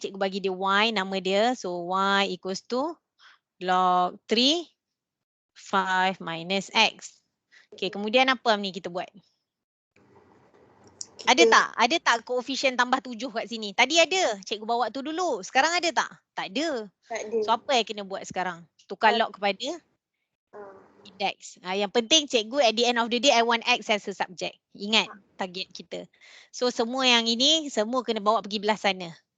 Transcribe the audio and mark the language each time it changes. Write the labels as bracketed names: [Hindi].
[Malay] Cikgu bagi dia Y, nama dia. [English] So Y equals to log 3, 5 minus X. [Malay] Okay, kemudian apa ni kita buat? Ada tak? Ada tak koefisien tambah 7 kat sini? Tadi ada. Cikgu bawa tu dulu. Sekarang ada tak? Tak ada. Tak ada. So apa yang kena buat sekarang? Tukar log kepada Ah, [English] index. [Malay] Yang penting cikgu [English] at the end of the day I want X as a subject. [Malay] Ingat target kita. So semua yang ini semua kena bawa pergi belah sana.